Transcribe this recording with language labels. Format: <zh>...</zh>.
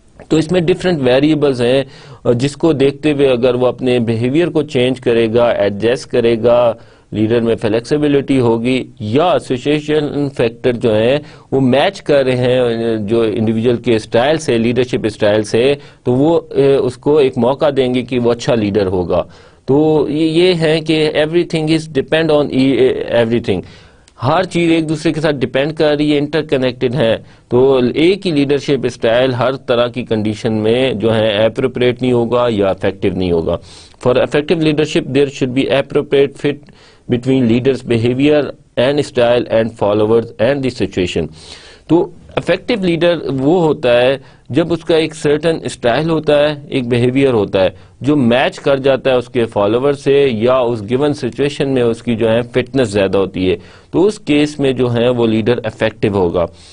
<ur>تو اس میں different variables ہیں جس کو دیکھتے ہوئے اگر وہ اپنے بیہیویئر کو چینج کرے گا، ایڈجسٹ کرے گا، لیڈر میں فلیکسیبلٹی ہوگی، یا سچویشن فیکٹر جو ہیں وہ میچ کر رہے ہیں جو انڈیویجول کے اسٹائل سے، لیڈرشپ اسٹائل سے، تو وہ اس کو ایک موقع دیں گے کہ وہ اچھا لیڈر ہوگا. تو یہ ہے کہ</ur> <en>everything is depend on everything,</en> <ur>ہر چیز ایک دوسرے کے ساتھ ڈیپینڈ کر رہی ہے، انٹر کنیکٹڈ ہے. تو ایک ہی لیڈرشپ اسٹائل ہر طرح کی کنڈیشن میں جو ہے اپروپریٹ نہیں ہوگا یا افیکٹو نہیں ہوگا.</ur> <en>For effective leadership there should be appropriate fit between leaders behavior and style and followers and the situation.</en> <ur>تو افیکٹو لیڈر وہ ہوتا ہے جب اس کا ایک سرٹن اسٹائل ہوتا ہے، ایک بیہیویئر ہوتا ہے جو میچ کر جاتا ہے اس کے فالوور سے، یا اس گیون سچویشن میں اس کی جو ہے فٹنس زیادہ ہوتی ہے، تو اس کیس میں جو ہے وہ لیڈر افیکٹو ہوگا.</ur>